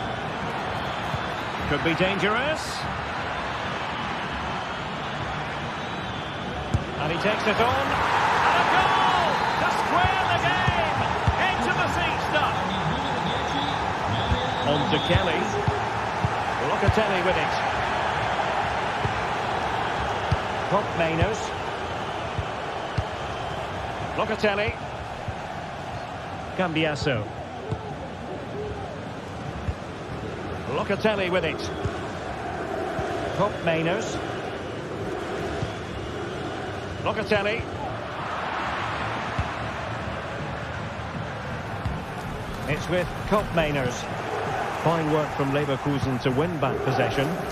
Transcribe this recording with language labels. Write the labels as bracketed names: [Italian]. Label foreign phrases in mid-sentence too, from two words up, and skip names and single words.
[English] Could be dangerous. And he takes it on. And a goal to square the game. Into the seat stuff. On to Kelly. Locatelli with it. Pop Mainers. Locatelli. Cambiasso. Locatelli with it. Pop Mainers. Locatelli. It's with Pop Mainers. Fine work from Leverkusen to win back possession.